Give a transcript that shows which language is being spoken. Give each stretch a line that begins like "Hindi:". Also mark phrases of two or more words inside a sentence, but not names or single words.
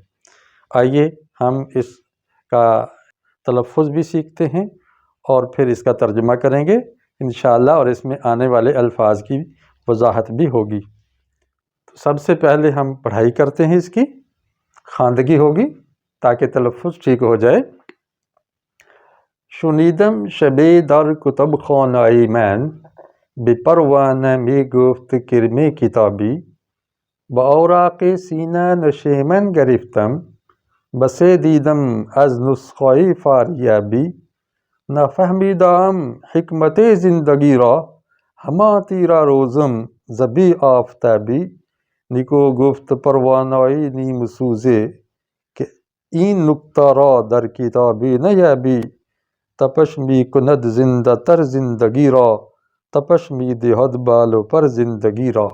Urdu: آئیے ہم اس کا تلفظ بھی سیکھتے ہیں اور پھر اس کا ترجمہ کریں گے انشاءاللہ، اور اس میں آنے والے الفاظ کی وضاحت بھی ہوگی۔ تو سب سے پہلے ہم پڑھائی کرتے ہیں، اس کی خواندگی ہوگی تاکہ تلفظ ٹھیک ہو جائے۔
Persian: شنیدم شبی در کتب خانه من به پروانه می گفت کرم کتابی، با اوراق سینه نشیمن گرفتم، بسه دیدم از نسخه فاریابی، نفهمیدم حکمت زندگی را، هما تیرا روزم زبی آفتابی، نیکو گفت پروانه نیم سوزه که این نکته را در کتابی نیابی، تپش می کند زنده تر زندگی را، تپش می دهد بالو پر زندگی را۔